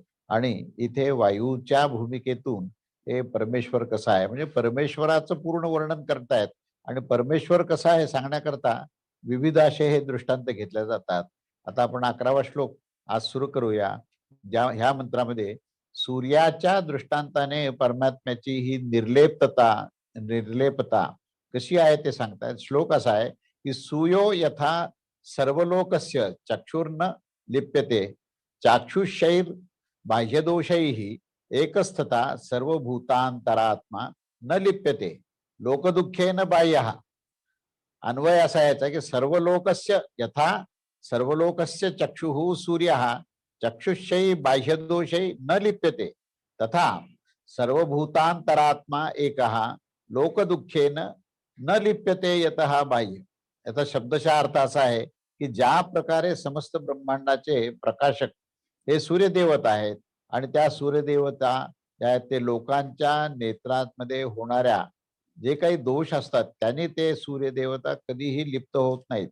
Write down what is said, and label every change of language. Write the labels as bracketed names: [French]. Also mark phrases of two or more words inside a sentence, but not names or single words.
[Marathi] आणि इथे वायूच्या भूमिकेतून हे परमेश्वर कसा आहे, म्हणजे परमेश्वराचं पूर्ण वर्णन करतायत आणि परमेश्वर कसा आहे सांगण्याकरता विविध असे हे दृष्टांत घेतले जातात। आता आपण 11वा श्लोक आज सुरू करूया। ह्या मंत्रामध्ये सूर्याच्या दृष्टांताने परमात्म्याची ही निर्लेपता कशी आहे ते सांगतायत। श्लोक असा आहे की [Sanskrit] सूयो यथा सर्वलोकस्य चक्षुर्न लिप्यते चाक्षुषैर बाह्यदोषैः एकस्तथा सर्वभूतांतरात्मा न लिप्यते लोकदुःखेन बाह्यः। [Marathi] अन्वय असा याचा की [Sanskrit] सर्वलोकस्य यथा सर्वलोकस्य चक्षुः सूर्यः चक्षुषै बाह्यदोषै न लिप्यते तथा सर्वभूतांतरात्मा एकः लोकदुःखेन न लिप्यते यतः बाह्य। [Marathi] याचा शब्दशः अर्थ असा आहे की ज्या प्रकारे समस्त ब्रह्मांडाचे प्रकाशक हे सूर्यदेवता आहेत आणि त्या सूर्यदेवता ते लोकांच्या नेत्रांमध्ये होणाऱ्या जे काही दोष असतात त्यांनी ते सूर्यदेवता कधीही लिप्त होत नाहीत।